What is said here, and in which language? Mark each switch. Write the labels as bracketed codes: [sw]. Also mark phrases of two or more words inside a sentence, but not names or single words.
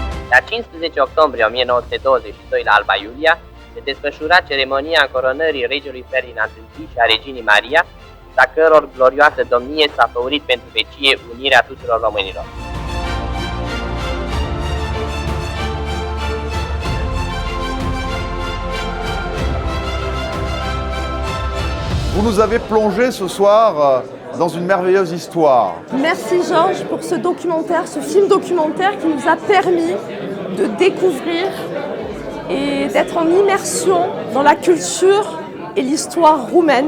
[ro] La 15 octombrie 1922 la Alba Iulia se desfășura ceremonia coronării regelui Ferdinand I și a reginei Maria, a căror glorioasă domnie s-a făurit pentru vecie unirea tuturor românilor. [fr] Vous nous avez plongé ce soir dans une merveilleuse histoire. Merci Georges pour ce documentaire, ce film documentaire qui nous a permis de découvrir et d'être en immersion dans la culture et l'histoire roumaine.